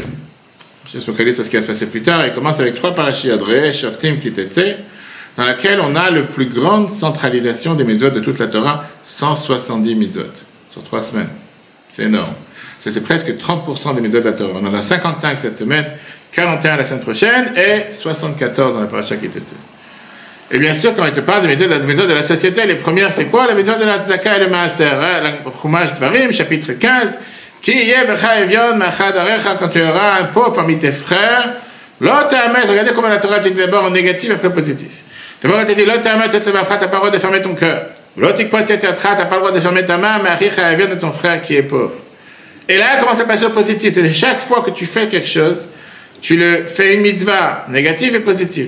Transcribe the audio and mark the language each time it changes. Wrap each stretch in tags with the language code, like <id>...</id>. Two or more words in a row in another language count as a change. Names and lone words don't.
<fr>Je suis focalisé sur ce qui va se passer plus tard. Il commence avec 3 parashiot, Re'eh, Shoftim, Kitetse, dans laquelle on a la plus grande centralisation des mitzvot de toute la Torah, 170 mitzvot, sur 3 semaines. C'est énorme. C'est presque 30% des mitzvot de la Torah. On en a 55 cette semaine, 41 la semaine prochaine, et 74 dans la paracha Kitetse. Et bien sûr, quand il te parle des mitzvot de la société, les premières, c'est quoi? Les mitzvot de la Tzedaka et le Maaser. Le Chumash Dvarim, chapitre 15,</fr> <he>כי יהיה בך אביון מאחד אחיך,</he> <fr>quand tu auras un pauvre parmi tes frères, l'autre regardez comment la Torah te dit d'abord en négatif et après positif. D'abord, elle te dit, l'autre t'as pas le droit de fermer ton cœur. L'autre t'as pas le droit de fermer ta main, mais</fr> <he>אחיך אביון</he> <fr>de ton frère qui est pauvre. Et là, comment ça passe au positif? C'est chaque fois que tu fais quelque chose, tu le fais une mitzvah, négative et positive.</fr>